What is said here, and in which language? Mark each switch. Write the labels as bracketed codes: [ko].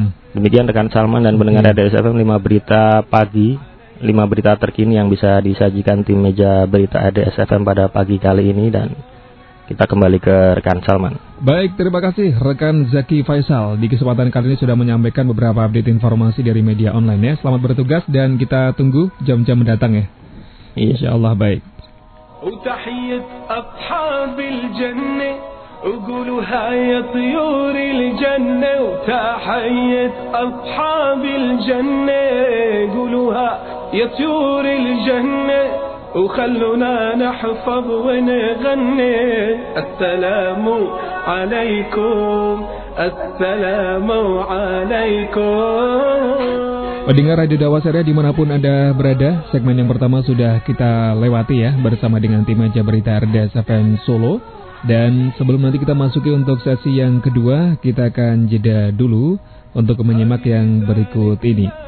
[id] Demikian rekan Salman dan pendengar Radio SFM, 5 berita pagi, 5 berita terkini yang bisa disajikan tim meja berita Radio SFM pada pagi kali ini, dan kita kembali ke rekan Salman. Baik, terima kasih rekan Zaki Faisal. Di kesempatan kali ini sudah menyampaikan beberapa update informasi dari media online ya. Selamat bertugas dan kita tunggu jam-jam mendatang ya. Iya. Insyaallah baik. [ar] Utahiyat ashabil jannah وقولوها يا طيور الجنة وتحية أصحاب الجنة قولوها يا طيور الجنة وخلونا نحفظ ونغني السلام عليكم السلام عليكم. [id] Pendengar Radio Dakwah Syariah dimanapun Anda berada, segmen yang pertama sudah kita lewati ya bersama dengan tim meja berita RDS FM Solo. Dan sebelum nanti kita masuki untuk sesi yang kedua, kita akan jeda dulu untuk menyimak yang berikut ini.